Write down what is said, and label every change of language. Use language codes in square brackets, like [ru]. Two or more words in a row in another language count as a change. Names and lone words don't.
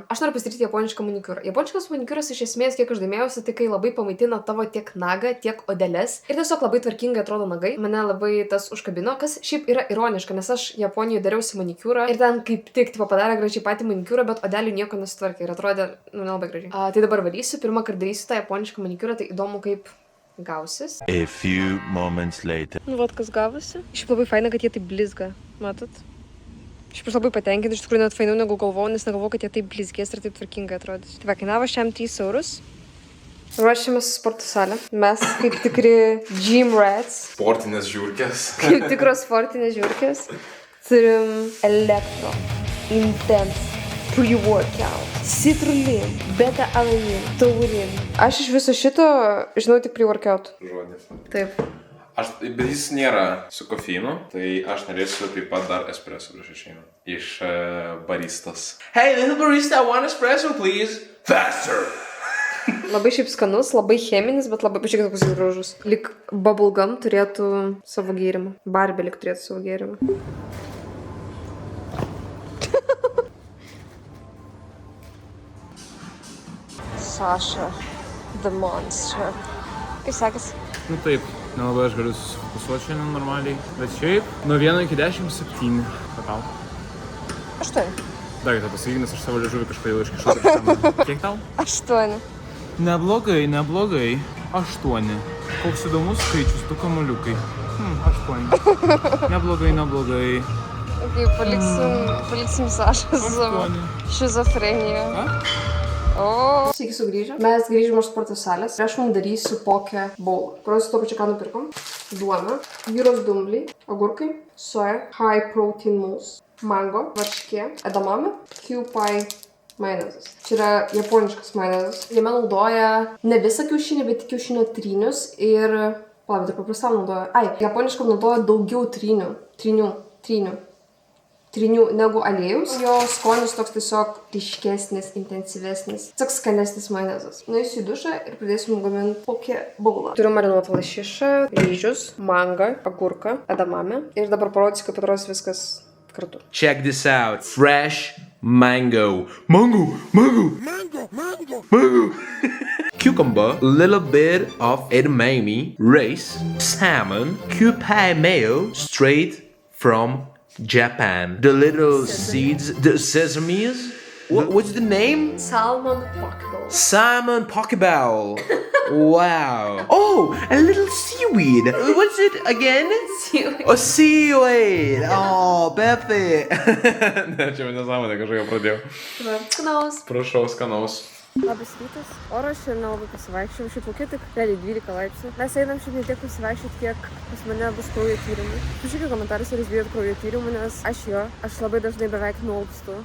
[lt] Aš noriu pasidaryti japonišką manikiūrą. Japoniškas manikiūras iš esmės, kiek aš domėjausi, tai kai labai pamaitina tavo tiek nagą, tiek odeles ir tiesiog labai tvarkingai atrodo nagai. Mane labai tas užkabino, kas šiaip yra ironiška, nes aš Japonijoje dariausi manikiūrą ir ten kaip tik padarė gražiai patį manikiūrą, bet odelių nieko nesutvarkė ir atrodė, nelabai gražiai. Tai dabar varysiu, pirmą kartą darysiu tą japonišką manikiūrą, tai įdomu kaip gausis. [en] A few moments later. [lt] Nu, vat kas gavosi. Šiaip labai faina, kad jie taip blizga, matot? Šiaip aš labai patenkinti, iš tikrųjų net fainiau negu galvojau, nes negalvojau, kad jie taip blizgės ir taip tvarkingai atrodys. Tai va, kainavo šiam 3 eurus. Ruošiamės į sporto salę. Mes kaip tikri [en] gym rats. [lt] Sportinės žiūrkės. Kaip tikros sportinės žiūrkės. Turim elektro, [en] intense, pre-workout, [lt] citrulin, beta-alanin, taurin. Aš iš viso šito žinau tik pre-workout. Žodis. Taip. Bet jis nėra su kofeinu, tai aš norėsiu taip pat dar espresso prieš išeinu. Iš baristas. [en] Hey, little barista, I want espresso, please. Faster! [lt] Labai šiaip skanus, labai cheminis, bet labai pažiūrėkit, koks jis gražus. Lik bubblegum turėtų savo gėrimą. Barbie lik turėtų savo gėrimą. [en] Sasha, the monster. [lt] Kaip sekasi? Nu taip, nelabai aš galiu susifokusuoti šiandien normaliai, bet šiaip nuo 1 iki 10 7. Ką tau? 8. Dar kitą pasakyk, nes aš savo liežuvį kažkodėl iškišau kažkam. Kiek tau? 8. Neblogai. 8. Koks įdomus skaičius, tu kamuoliukai. 8. Neblogai. Okay, paliksim Sašą su savo šizofrenija. Sveiki sugrįžę. Mes grįžome iš sporto salės. Aš mums darysiu poke bowl, kuriuos su to pačiu ką nupirkom. Duona, jūros dumbliai, agurkai, soja, [en] high protein mousse, mango, [lt] varškė, edamame, kewpie majonezas. Čia yra japoniškas majonezas. Jame naudoja ne visą kiaušinį, bet kiaušinio trynius ir... Palauk, ir paprastam naudoja. Japoniškam naudoja daugiau trynių negu aliejus. Jo skonis toks tiesiog ryškesnis, intensyvesnis. Toks skanesnis majonezas. Nueisiu į dušą ir pradėsim gaminti poke bowlą. Turiu marinuotą lašišą, ryžius, mangą, agurką, edamame. Ir dabar parodysiu, kaip atrodys viskas kartu. [en] Check this out. Fresh mango. Cucumber, a little bit of edamame, rice, salmon, kewpie mayo, straight from Japan. The little seeds, the sesames. What's the name? Salmon pokeball. Salmon pokeball. Wow. Oh, a little seaweed. What's it again? Seaweed. Oh, seaweed. Oh, Pepe. [lt] Ne, čia nesąmonė kažkokia pradėjau. Skanaus. Prašau, skanaus. Labas rytas. Oras šiandien nelabai pasivaikščiau. Šiaip laukia tik realiai 12 laipsnių. Mes einam šiaip ne tiek pasivaikščioti, kiek pas mane bus kraujo tyrimai. Pažiūrėkite komentarus, ar jūs bijot kraujo tyrimų, nes aš labai dažnai beveik nualpstu.